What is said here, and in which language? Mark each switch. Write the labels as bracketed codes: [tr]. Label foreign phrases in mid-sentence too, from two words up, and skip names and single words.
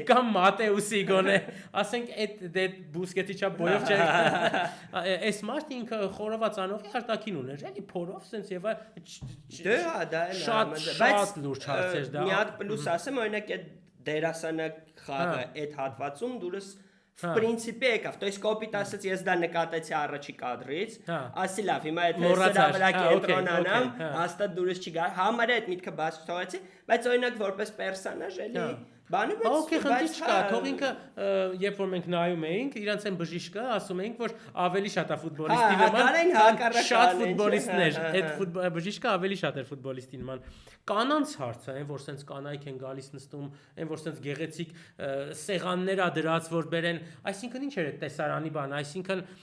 [hy] կամ Մատեուսի գոնե, ասենք այդ Բուսկետի չափ բոյով չէ։ Այս մարդը ինքը խորոված անողի արտաքին ուներ, էլի փորով սենց եւ դա էլ շատ լուրջ հարց էր դա։ Մի հատ պլյուս ասեմ, օրինակ այդ դերասանը խաղը այդ հատվածում դուրս [ru] В принципе [hy] եկավ, [ru] то есть [hy] կոպիտ ասած ես դա նկատեցի առաջի կադրից, ասի լավ, հիմա այդ սրա վրա կենտրոնանամ, հաստատ դուրս չի գա, համարը այդ միտքը բաց չթողեցի, բայց օրինակ որպես պերսոնաժ էլի բանը Okay, խնդիր չկա, թող ինքը երբ որ մենք նայում էինք, իրանց այն բժիշկը ասում էինք, որ ավելի շատ է ֆուտբոլիստի նման, շատ ֆուտբոլիստներ, այդ բժիշկը ավելի շատ էր ֆուտբոլիստի նման։ Կանանց հարցը, այն որ սենց կանայք են գալիս նստում, այն որ սենց գեղեցիկ սեղաններ ա դրած, որ բերեն, այսինքն ինչ էր այդ տեսարանի բանը, այսինքն